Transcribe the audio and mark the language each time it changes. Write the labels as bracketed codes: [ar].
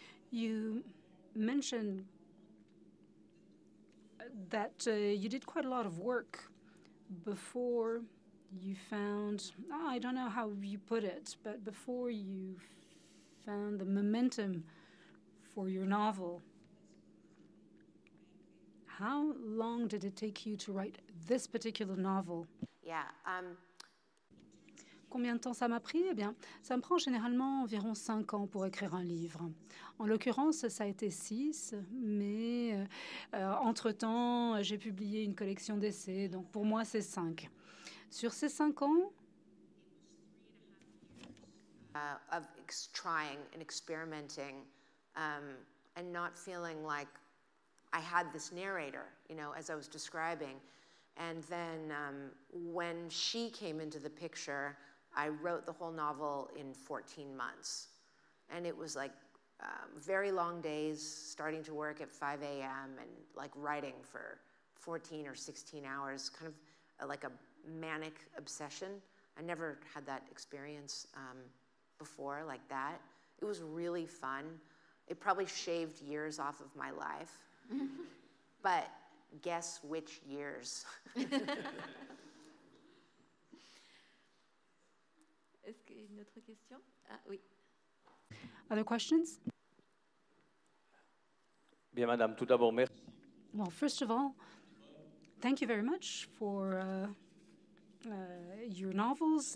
[en] You mentioned that you did quite a lot of work before you found, I don't know how you put it, but before you found the momentum for your novel. How long did it take you to write this particular novel? Yeah. [fr] Combien de temps ça m'a pris? Eh bien, ça me prend généralement environ 5 ans pour écrire un livre. En l'occurrence, ça a été 6, mais entre-temps, j'ai publié une collection d'essais, donc pour moi, c'est 5. Sur ces 5 ans, [en] of trying and experimenting and not feeling like I had this narrator, you know, as I was describing. And then when she came into the picture, I wrote the whole novel in 14 months. And it was like very long days, starting to work at 5 a.m. and like writing for 14 or 16 hours, kind of like a manic obsession. I never had that experience before like that. It was really fun. It probably shaved years off of my life. But guess which years? [fr] Est-ce qu'il y a une autre question? Ah, oui. [en] Other questions? [fr] Bien, madame, tout d'abord, merci. [en] Well, first of all, thank you very much for your novels.